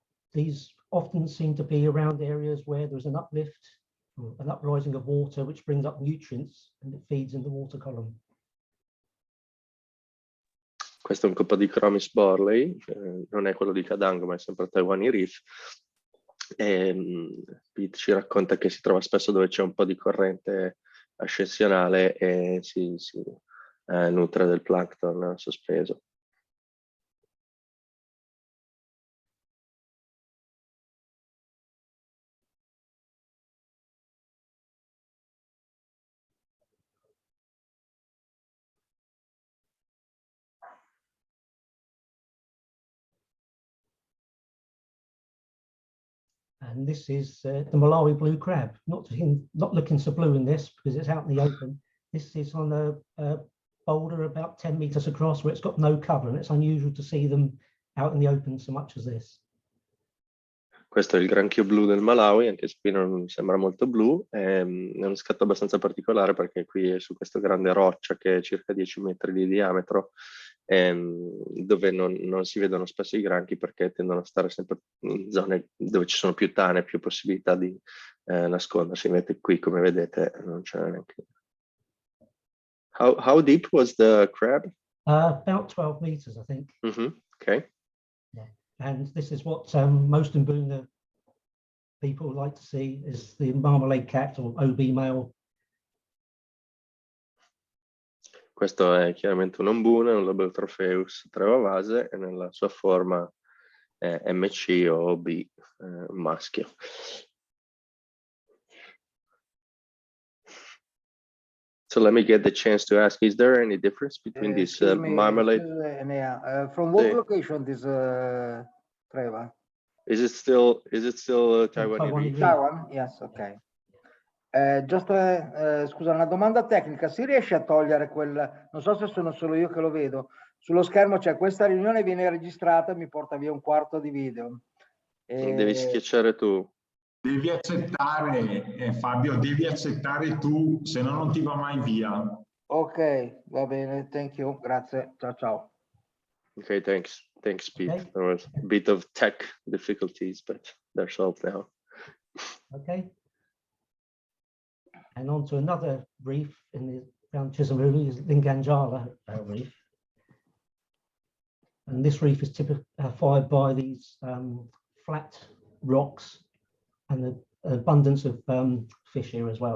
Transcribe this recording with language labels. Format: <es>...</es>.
<en>These often seem to be around areas where there's an uplift, or an uprising of water, which brings up nutrients and it feeds in the water column.</en> <it>Questo è un Copodicromis borley, non è quello di Cadango, ma è sempre Taiwan Reef. Pete ci racconta che si trova spesso dove c'è un po' di corrente ascensionale e si nutre del plankton sospeso.</it> <en>And this is the Malawi blue crab. Not looking so blue in this because it's out in the open. This is on a boulder about 10 meters across where it's got no cover, and it's unusual to see them out in the open so much as this.</en> <it>Questo è il granchio blu del Malawi, anche se qui non sembra molto blu, è uno scatto abbastanza particolare perché qui è su questa grande roccia che è circa 10 metri di diametro, dove non si vedono spesso i granchi perché tendono a stare sempre in zone dove ci sono più tane, più possibilità di nascondersi. Invece qui, come vedete, non c'è neanche.</it> <en>How deep was the crab? About 12 meters, I think. Okay. Yeah. And this is what most Mbuna people like to see, is the marmalade cat or OB male.</en> <it>Questo è chiaramente un Mbuna, un Labiotrofeus trevavase, e nella sua forma MC o OB maschio.</it> <en>So let me get the chance to ask, is there any difference between this marmalade? From what location this treva? Is it still Taiwan? Taiwan? Yes, okay.</en> <it>Scusa, una domanda tecnica, si riesce a togliere quel, non so se sono solo io che lo vedo, sullo schermo c'è questa riunione viene registrata e mi porta via un quarto di video. Devi schiacciare tu. Devi accettare, Fabio, devi accettare tu, se no non ti va mai via. Ok, va bene,</it> <en>thank you,</en> <it>grazie, ciao ciao.</it> <en>Okay, thanks Pete. Okay. There was a bit of tech difficulties, but they're solved now. Okay. And on to another reef in the around Chisholm is Gangala Reef. And this reef is typified by these flat rocks and the abundance of fish here as well.</en>